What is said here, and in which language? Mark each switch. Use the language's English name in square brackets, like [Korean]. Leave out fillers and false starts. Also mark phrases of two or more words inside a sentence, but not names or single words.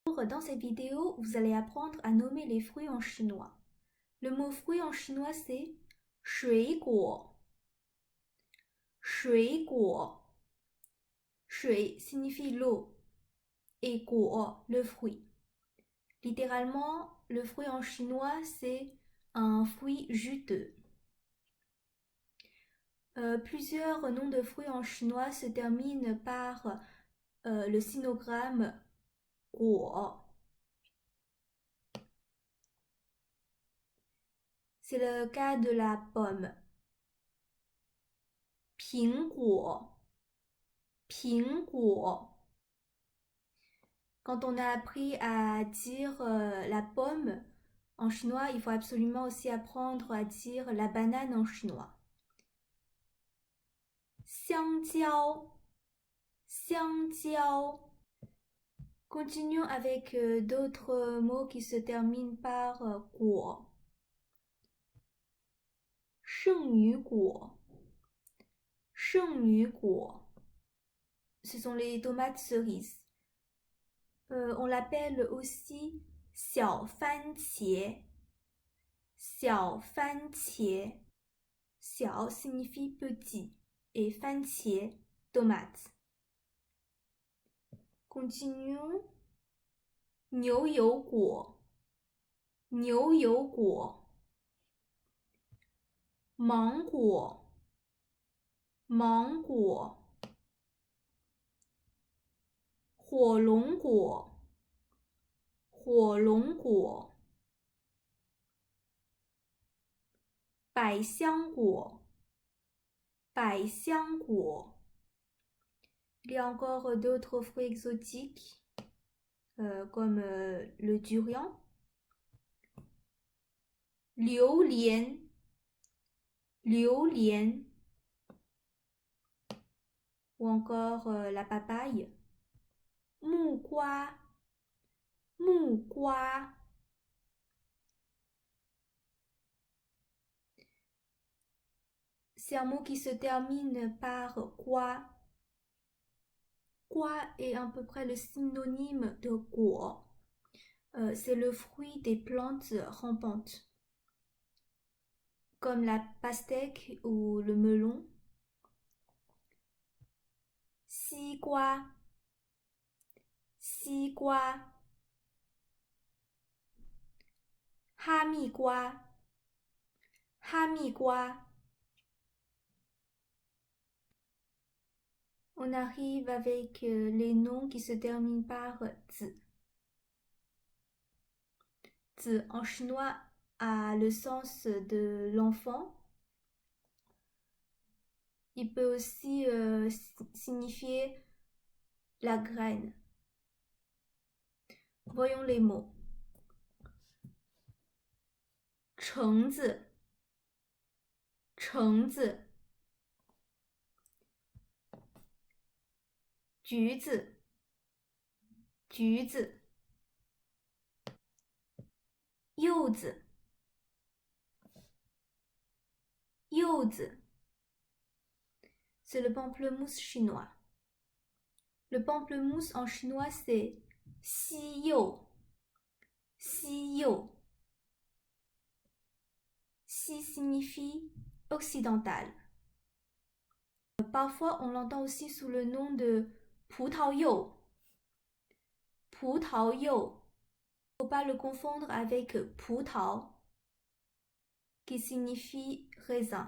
[French] Dans cette vidéo, vous allez apprendre à nommer les fruits en chinois. Le mot fruit en chinois c'est 水果. [Chinese] 水果. [French] 水 signifie l'eau et 果 le fruit. Littéralement, le fruit en chinois c'est un fruit juteux. Plusieurs noms de fruits en chinois se terminent par le sinogramme 果. C'est le cas de la pomme. [Chinese] 苹果. 苹果. [French] Quand on a appris à dire la pomme en chinois, il faut absolument aussi apprendre à dire la banane en chinois. [Chinese] 香蕉. 香蕉. [French] Continuons avec d'autres mots qui se terminent par 果. [Chinese] 圣女果. 圣女果. [French] Ce sont les tomates cerises. On l'appelle aussi 小番茄. 小番茄. 小 signifie petit et 番茄 tomate. Continuons. [Chinese] 牛油果. 牛油果. 芒果. 芒果. 火龙果. 火龙果. 百香果. 百香果. [French] Il y a encore d'autres fruits exotiques comme le durian. [Chinese] 榴莲. 榴莲. [French] Ou encore la papaye. [Chinese] 木瓜. 木瓜. [French] C'est un mot qui se termine par quoi. Quoi est à peu près le synonyme de guo. C'est le fruit des plantes rampantes, comme la pastèque ou le melon. [Chinese] 西瓜. 西瓜. 哈密瓜. 哈密瓜. [French] On arrive avec les noms qui se terminent par zi. Zi en chinois a le sens de l'enfant. Il peut aussi signifier la graine. Voyons les mots. [Chinese] 橙子. 橙子. 橘子. 橘子. 柚子. 柚子. [French] C'est le pamplemousse chinois. Le pamplemousse en chinois c'est 西柚. 西柚. 西 signifie occidental. Parfois on l'entend aussi sous le nom de 葡萄柚. [Chinese] 葡萄柚. [French] Il ne faut pas le confondre avec 葡萄 qui signifie raisin.